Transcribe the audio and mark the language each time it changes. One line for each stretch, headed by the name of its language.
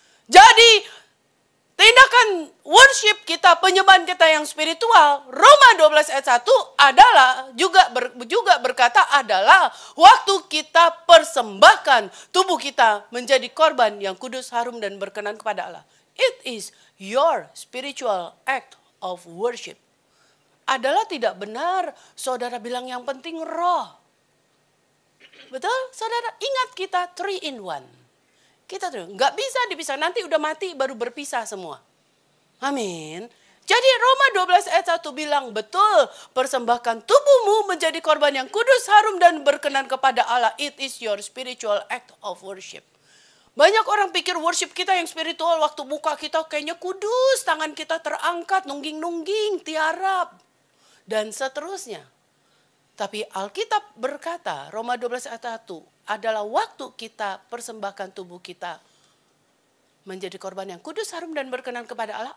Indonesian: Jadi tindakan worship kita, penyembahan kita yang spiritual, Roma 12 ayat 1 adalah juga berkata adalah waktu kita persembahkan tubuh kita menjadi korban yang kudus, harum dan berkenan kepada Allah.
English: It is your spiritual act of worship.
Indonesian: Adalah tidak benar saudara bilang yang penting roh. Betul? Saudara ingat kita 3 in 1. Kita tuh nggak bisa dipisah, nanti udah mati baru berpisah semua. Amin. Jadi Roma 12 ayat 1 bilang betul, persembahkan tubuhmu menjadi korban yang kudus, harum dan berkenan kepada Allah.
English: It is your spiritual act of worship.
Indonesian: Banyak orang pikir worship kita yang spiritual waktu buka kita kayaknya kudus, tangan kita terangkat, nungging-nungging, tiarap dan seterusnya. Tapi Alkitab berkata, Roma 12 ayat 1 adalah waktu kita persembahkan tubuh kita menjadi korban yang kudus, harum dan berkenan kepada Allah.